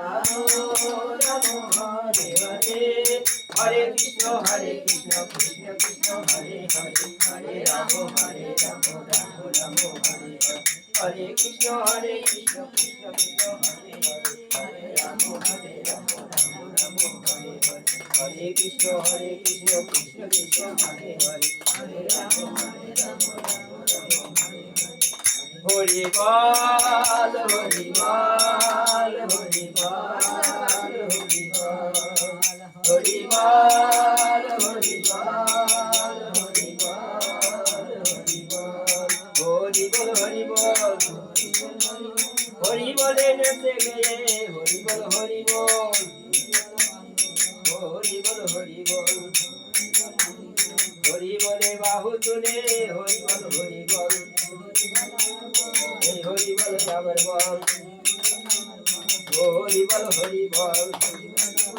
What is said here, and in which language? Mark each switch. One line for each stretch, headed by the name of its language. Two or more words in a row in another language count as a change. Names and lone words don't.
Sanskrit: हरे कृष्ण कृष्ण कृष्ण हरे हरे हरे राम राम राम हरे हरे हरे कृष्ण कृष्ण कृष्ण हरे हरे हरे राम राम राम हरे हरे हरे कृष्ण कृष्ण कृष्ण हरे हरे हरे राम राम राम हरे हरे
Bangla: হরি বল হরি বল হরি বল হরি বল হরি বল হরি বল হরি বল হরি বল হরি বলে নাচে গায় হরি বল হরি বল হরি বল হরি বল হরি বলে বাহু তুলে হরি বল হরি বল হরি বল যাবার বল হরি বল হরি বল